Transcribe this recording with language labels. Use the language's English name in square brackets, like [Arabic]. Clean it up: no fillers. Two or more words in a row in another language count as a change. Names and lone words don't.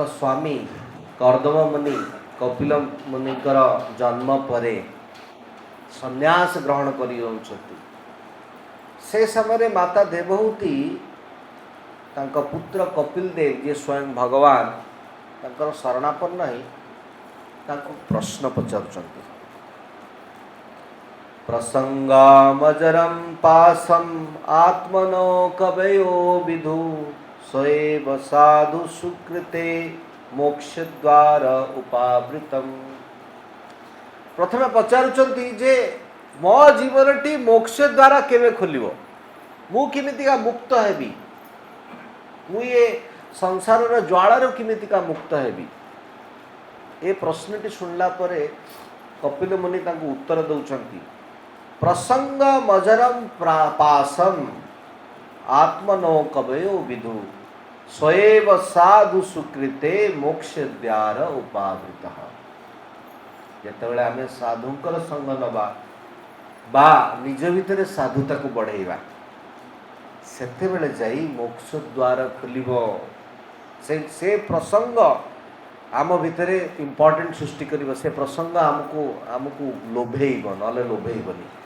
[Odia] ସ୍ୱାମୀ କର୍ଦ୍ଦମ ମୁନି କପିଳ ମୁନିଙ୍କର ଜନ୍ମ ପରେ ସନ୍ନ୍ୟାସ ଗ୍ରହଣ କରି ସେ ସମୟ ମାତା ଦେବହୂତି ତାଙ୍କ ପୁତ୍ର କପିଳ ଦେବ ଯେ ସ୍ୱୟଂ ଭଗବାନ ତାଙ୍କର ଶରଣାପନ୍ନ ହୋଇ ତାଙ୍କୁ ପ୍ରଶ୍ନ ପଚାରୁଛନ୍ତି [Sanskrit] प्रसंगामजरं पासम आत्मनो कवयो विदु स्वयं साधु सुकृते मोक्ष द्वार उपावृतम [Odia] ପ୍ରଥମେ ପଚାରୁଛନ୍ତି ଯେ ମୋ ଜୀବନଟି ମୋକ୍ଷ ଦ୍ୱାର କେବେ ଖୋଲିବ ମୁଁ କିମିତିକା ମୁକ୍ତ ହେବି ମୁଁ ଏ ସଂସାର ଜ୍ୱାଳାରୁ କିମିତିକା ମୁକ୍ତ ହେବି ଏ ପ୍ରଶ୍ନଟି ଶୁଣିଲା ପରେ କପିଳ ମୁନି ତାଙ୍କୁ ଉତ୍ତର ଦେଉଛନ୍ତି [Sanskrit] प्रसंग मजरम पासम आत्मनो कवयो विदु स्वयं साधु सुकृते मोक्ष द्वार उपावृत [Odia] ଯେତେବେଳେ ଆମେ ସାଧୁଙ୍କର ସଙ୍ଗ ନେବା ବା ନିଜ ଭିତରେ ସାଧୁତାକୁ ବଢ଼େଇବା, ସେତେବେଳେ ଯାଇ ମୋକ୍ଷ ଦ୍ୱାର ଖୋଲିବ। ସେ ପ୍ରସଙ୍ଗ ଆମ ଭିତରେ ଇମ୍ପୋର୍ଟାଣ୍ଟ ସୃଷ୍ଟି କରିବ। ସେ ପ୍ରସଙ୍ଗ ଆମକୁ ଲୋଭେଇବ, ନହେଲେ ଲୋଭେଇବନି।